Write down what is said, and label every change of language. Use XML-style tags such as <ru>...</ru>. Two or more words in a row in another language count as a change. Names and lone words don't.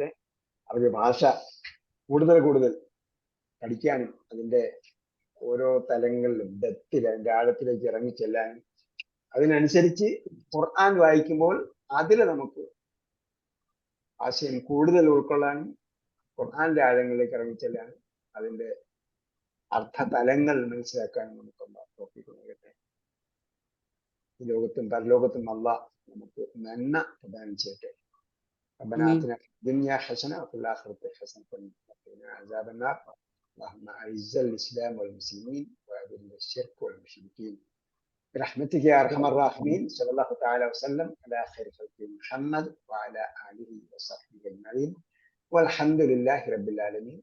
<ml>അറബി ഭാഷ കൂടുതൽ പഠിക്കാനും അതിന്റെ ഓരോ തലങ്ങളിലും ഡെപ്തിൽ അതിന്റെ ആഴത്തിലേക്ക് ഇറങ്ങിച്ചെല്ലാനും അതിനനുസരിച്ച് ഖുർആൻ വായിക്കുമ്പോൾ അതിൽ നമുക്ക് ആശയം കൂടുതൽ ഉൾക്കൊള്ളാനും ഖുർആന്റെ ആഴങ്ങളിലേക്ക് ഇറങ്ങിച്ചെല്ലാനും അതിന്റെ അർത്ഥതലങ്ങൾ മനസ്സിലാക്കാനും നമുക്കുള്ള തോഫീക്ക് നൽകട്ടെ. ഈ ലോകത്തും പരലോകത്തും അല്ലാഹ് നമുക്ക് നന്മ പ്രദാനം ചെയ്യട്ടെ.</ml> <ar>ربنا آتنا في الدنيا حسنة وفي الآخرة حسنة وقنا عذاب النار. اللهم أعز الإسلام والمسلمين وأذل الشرك والمشركين برحمتك يا أرحم الراحمين. صلى الله تعالى وسلم على خير خلق محمد وعلى آله وصحبه أجمعين والحمد لله رب العالمين.</ar>